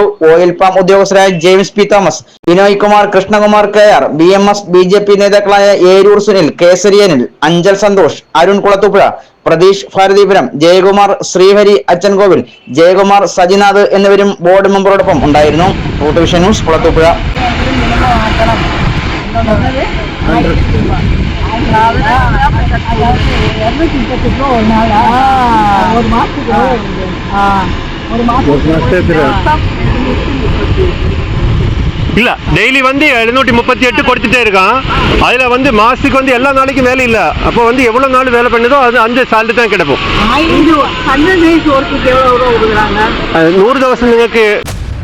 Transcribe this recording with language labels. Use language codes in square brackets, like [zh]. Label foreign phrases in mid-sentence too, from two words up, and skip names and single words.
[en] oil palm [ml] ഉദ്യോഗസ്ഥരായ ജെയിംസ് പി തോമസ്, ബിനോയ് കുമാർ, കൃഷ്ണകുമാർ KR, BMS, BJP നേതാക്കളായ ഏരൂർ സുനിൽ, കേസരിയനിൽ, അഞ്ചൽ സന്തോഷ്, അരുൺ കുളത്തൂപ്പുഴ, പ്രതീഷ് ഭാരതീപുരം, ജയകുമാർ, ശ്രീഹരി അച്ചൻകോവിൽ, ജയകുമാർ, സജിനാഥ് എന്നിവരും ബോർഡ് മെമ്പറോടൊപ്പം ഉണ്ടായിരുന്നു. ട്രൂത്ത് വിഷൻ ന്യൂസ് കുളത്തൂപ്പുഴ. [ta] இல்ல டெய்லி வந்து 738 கொடுத்துட்டே இருக்கான். அதுல வந்து மாசத்துக்கு வந்து எல்லா நாளைக்கும் வேலை இல்ல. அப்போ வந்து எவ்வளவு நாள் வேலை பண்ணுதோ அது அந்த சாலரி தான் கிடைக்கும். [ml] 100 ദിവസം നിങ്ങൾക്ക്